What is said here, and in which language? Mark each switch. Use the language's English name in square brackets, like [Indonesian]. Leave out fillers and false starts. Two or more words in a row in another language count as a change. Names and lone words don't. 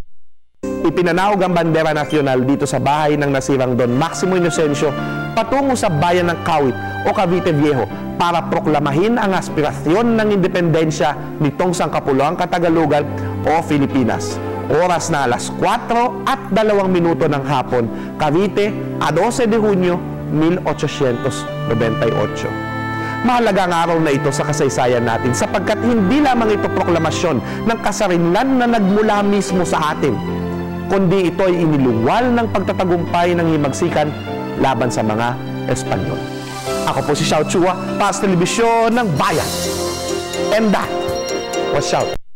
[Filipino] Ipinanawag ang bandera nasyonal dito sa bahay ng nasirang Don Maximo Inocencio patungo sa bayan ng Kawit o Cavite Viejo para proklamahin ang aspirasyon ng independensya nitong sangkapuluang Katagalugan o Pilipinas. Oras na alas 4 at 2 minuto ng hapon, Cavite, [Spanish] a 12 de Hunyo, 1898. [Filipino] Mahalaga ang araw na ito sa kasaysayan natin sapagkat hindi lamang ito proklamasyon ng kasarinlan na nagmula mismo sa atin, kundi ito ay iniluwal ng pagtatagumpay ng himagsikan laban sa mga Espanyol. Ako po si Xiao Chua, para sa telebisyon ng Bayan. [English] And that was Xiao.